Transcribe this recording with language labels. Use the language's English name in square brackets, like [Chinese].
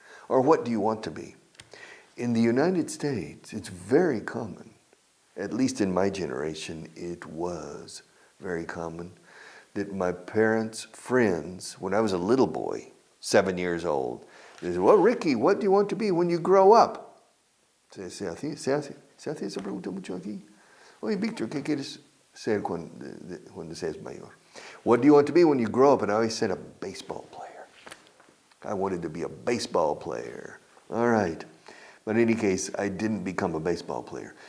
[English] Or what do you want to be? In the United States, it's very common. At least in my generation, it was very common that my parents' friends, when I was a little boy, 7 years old, they said, well, Ricky, what do you want to be when you grow up? [Spanish] Se hace esa pregunta mucho aquí. Oye, Victor, ¿qué quieres ser cuando seas mayor? [English] What do you want to be when you grow up? And I always said a baseball player. I wanted to be a baseball player. All right. But in any case, I didn't become a baseball player.